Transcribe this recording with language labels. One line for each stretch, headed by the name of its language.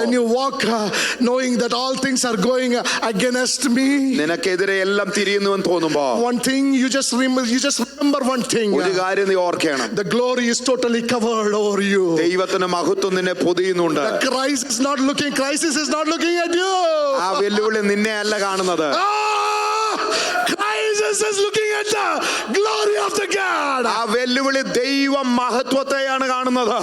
English: when you walk knowing that all things are going against me,
Malayalam: നിനക്കെതിരെ എല്ലാം തിരിയുന്നുവെന്ന് തോന്നുമ്പോൾ,
English: one thing you just remember one thing.
Malayalam: ഒരു കാര്യം നീ ഓർക്കണം.
English: The glory is totally covered over you.
Malayalam: ദൈവത്തിന്റെ മഹത്വം നിന്നെ പൊതിയുന്നുണ്ട്.
English: The crisis is not looking at you.
Malayalam: ആ വെല്ലുവിളി നിന്നെ അല്ല കാണുന്നത്.
English: Crisis is looking at the glory of the God.
Malayalam: ആ വെല്ലുവിളി ദൈവ മഹത്വത്തെയാണ് കാണുന്നത്.